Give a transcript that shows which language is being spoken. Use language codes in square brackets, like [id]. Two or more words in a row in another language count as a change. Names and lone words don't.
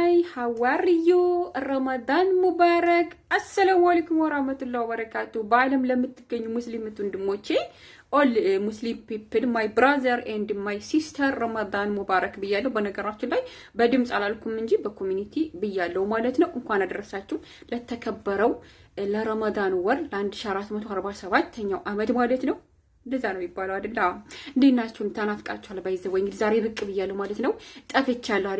[en] how are you? [ar] رمضان مبارك. السلام عليكم ورحمة الله وبركاته. [am] በአለም ለምትገኙ ሙስሊም ወንድሞቼ [en] all Muslim people, my brother and my sister, [ar] رمضان مبارك [am] ብያለሁ። በነገራችን ላይ በድምጽ አላልኩም እንጂ በኮሚኒቲ ብያለሁ ማለት ነው። እንኳን አደረሳችሁ ለተከበረው ለረመዳን ወር ለ1447ኛው አመት ማለት ነው። እንደዛ ነው የሚባለው አይደል? እንዴናችሁ? ታናፍቃችኋል ባይዘው እንግዲህ ዛሬ ብቅ ብያለሁ ማለት ነው። ጠፍቻለሁ አይደል?